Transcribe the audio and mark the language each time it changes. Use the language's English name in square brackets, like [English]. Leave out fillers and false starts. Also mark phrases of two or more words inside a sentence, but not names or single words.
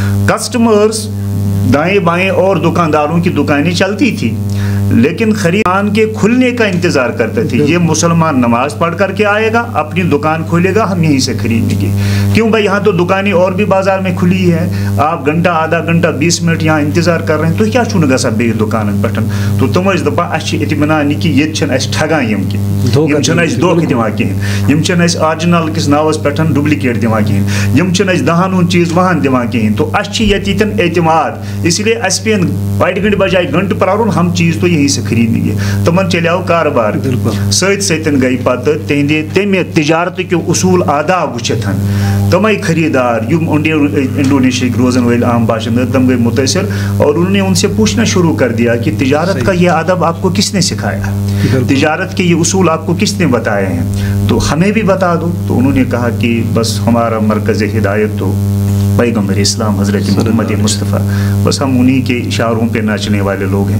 [Urdu] کسٹمرز دائیں بائیں اور دکانداروں کی دکانیں چلتی تھی, لیکن خریدان کے کھلنے کا انتظار کرتے تھے. یہ مسلمان نماز پڑھ کر کے آئے گا, اپنی دکان کھولے گا, ہم یہیں سے خریدیں گے. کیوں بھائی, یہاں تو دکانیں اور بھی بازار میں کھلی ہے, آپ گھنٹہ آدھا گھنٹہ 20 منٹ یہاں انتظار کر رہے ہیں, تو [Kashmiri] کیا چھو گژھان بیٚیہِ دکانن پٮ۪ٹھ. تو تم ٲسۍ دپان اَسہِ چھِ اطمینان کہِ ییٚتہِ چھِنہٕ اَسہِ ٹھگان یِم کینٛہہ, یِم چھِنہٕ اَسہِ دھوکہٕ دِوان کِہیٖنۍ, یِم چھِنہٕ اَسہِ آرجِنل کِس ناوَس پٮ۪ٹھ ڈُپلِکیٹ دِوان کِہیٖنۍ, یِم چھِنہٕ اَسہِ 10 ہُنٛد چیٖز 20 دِوان کِہیٖنۍ. تو اَسہِ چھِ ییٚتہِ ییٚتٮ۪ن اعتماد, [Urdu] اس لیے [Kashmiri] اَسہِ پیٚن 1 گھنٹہٕ بجائے گھنٹہٕ پرٛارُن, [Urdu] ہم چیٖز تو یہیں سے خریدیں گے. [Kashmiri] تمن چلیو کاربار سۭتۍ سۭتۍ گٔے پتہٕ تِہنٛدِ تمہِ تجارتٕکۍ اصوٗل آداب وٕچھِتھ تمے خریدار یم انڈونیشیا روزن والے عام باشندے تم گئے متاثر, [Urdu] اور انہوں نے ان سے پوچھنا شروع کر دیا کہ تجارت کا یہ ادب آپ کو کس نے سکھایا, تجارت کے یہ اصول آپ کو کس نے بتائے ہیں, تو ہمیں بھی بتا دو. تو انہوں نے کہا کہ بس ہمارا مرکز ہدایت تو پیغمبر اسلام حضرت محمد مصطفیٰ, بس ہم انہی کے اشاروں پہ ناچنے والے لوگ ہیں.